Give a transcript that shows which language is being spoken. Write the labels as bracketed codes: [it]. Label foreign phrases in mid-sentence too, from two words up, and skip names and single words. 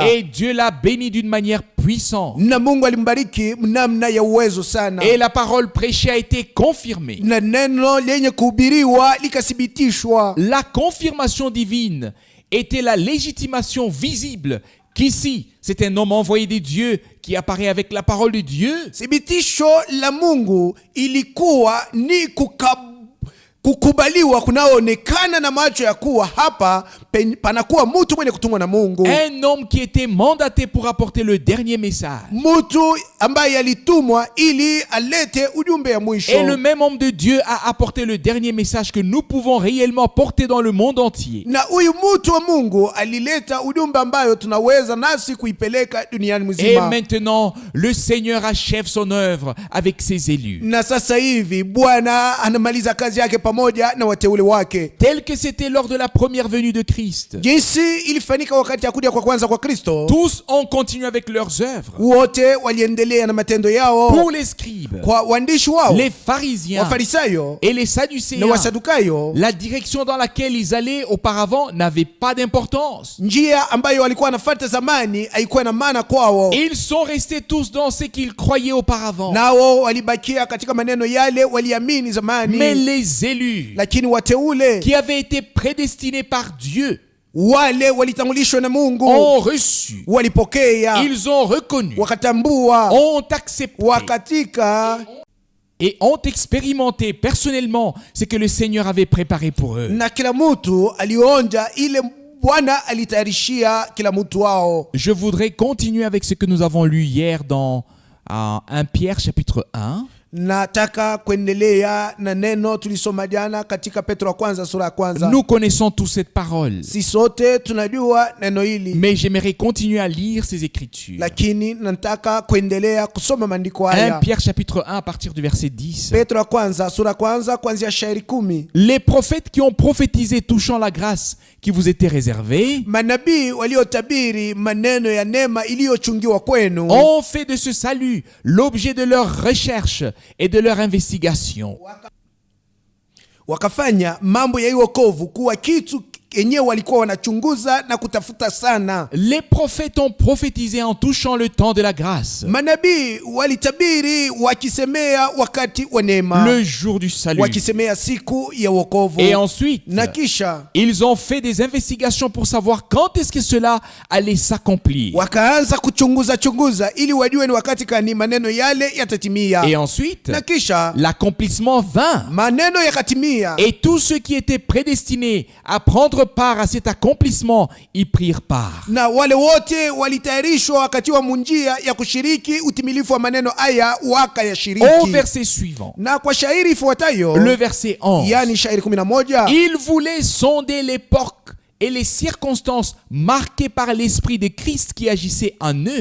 [fr] Et Dieu l'a béni d'une manière puissante. [sw] Na Mungu alimbariki mnamna ya uwezo sana. [fr] Et la parole prêchée a été confirmée. [sw] Na neno lenye kuhubiriwa likathibitishwa. [fr] La confirmation divine était la légitimation visible qu'ici, c'est un homme envoyé de Dieu qui apparaît avec la parole de Dieu. [sw] Thibitisho la Mungu ilikuwa ni kukubaliwa kunaonekana na macho ya kuwa hapa panakuwa mtu mwenye kutumwa na Mungu. [fr] Un homme qui était mandaté pour apporter le dernier message. [sw] Mtu ambaye alitumwa ili alete ujumbe ya mwisho. [fr] Et le même homme de Dieu a apporté le dernier message que nous pouvons réellement porter dans le monde entier. [sw] Na huyu mtu wa Mungu alileta ujumbe ambayo tunaweza nasi kuipeleka duniani [fr] Et [sw] mzima. [fr] maintenant, le Seigneur achève son œuvre avec ses élus. [sw] Na sasa hivi Bwana anamaliza kazi yake pamoja pamoja na wateule wake, [fr] tel que c'était lors de la première venue de Christ. [sw] jinsi ilifanyika wakati ya kuja kwa kwanza kwa Kristo. [fr] Tous ont continué avec leurs œuvres. [sw] Wote waliendelea na matendo yao. [fr] Pour les scribes, [sw] Kwa waandishi wao, [fr] les pharisiens [sw] Wafarisayo [fr] et les [sw] na [fr] sadducéens, [sw] Wasadukayo, [fr] la direction dans laquelle ils allaient auparavant n'avait pas d'importance. [sw] njia ambayo walikuwa wanafuata zamani haikuwa na maana kwao. [fr] Ils sont restés tous dans ce qu'ils croyaient auparavant. [sw] Nao walibakia katika maneno yale waliamini [fr] Mais [sw] zamani. [fr] les élus [sw] Lakini wateule [fr] qui avaient été prédestinés par Dieu [sw] wale walitangulishwa na Mungu, [fr] ont reçu, [sw] walipokea, [fr] ils ont reconnu, [sw] wakatambua, [fr] ont accepté [sw] wakatika [fr] et ont expérimenté personnellement ce que le Seigneur avait préparé pour eux. [sw] na kila mtu alionja ile Bwana alitayarishia kila mtu wao. [fr] Je voudrais continuer avec ce que nous avons lu hier dans 1 Pierre chapitre 1. [sw] Nataka kuendelea na neno tulisoma jana katika Petro wa kwanza sura ya kwanza. [fr] Nous connaissons tous cette parole, [sw] Si sote tunajua neno hili, [fr] mais j'aimerais continuer à lire ces écritures. [sw] lakini nataka kuendelea kusoma maandiko [fr] 1 [sw] haya. [fr] Pierre chapitre 1 à partir du verset 10. [sw] Petro wa kwanza sura ya kwanza kuanzia shairi 10. [fr] Les prophètes qui ont prophétisé touchant la grâce qui vous était réservée [sw] Manabii waliotabiri maneno ya neema iliyochungiwa kwenu [fr] ont fait de ce salut l'objet de leur recherche et de leur investigation. [sw] wakafanya mambo ya wokovu kuwa kitu yenyewe walikuwa wanachunguza na kutafuta sana. [fr] Les prophètes ont prophétisé en touchant le temps de la grâce, [sw] Manabii walitabiri wakisemea wakati wa neema, [fr] le jour du salut. [sw] wakisemea siku ya wokovu. [fr] Et ensuite, [sw] Na kisha [fr] ils ont fait des investigations pour savoir quand est-ce que cela allait s'accomplir. [sw] wakaanza chunguza ili wajue ni wakati gani maneno yale yatatimia. [fr] Et ensuite, [sw] Na kisha [fr] l'accomplissement vint. [sw] maneno yakatimia, [fr] Et tous ceux qui étaient prédestinés à prendre part à cet accomplissement y prirent part. [sw] na wale wote walitayarishwa wakati wa munjia ya kushiriki utimilifu wa maneno haya [fr] Au [sw] wakayashiriki. [fr] verset suivant, [sw] Na kwa shairi ifuatayo, [fr] le verset 11, [sw] yani shairi 11, [fr] il voulait sonder l'époque et les circonstances marquées par l'esprit de Christ qui agissait en eux.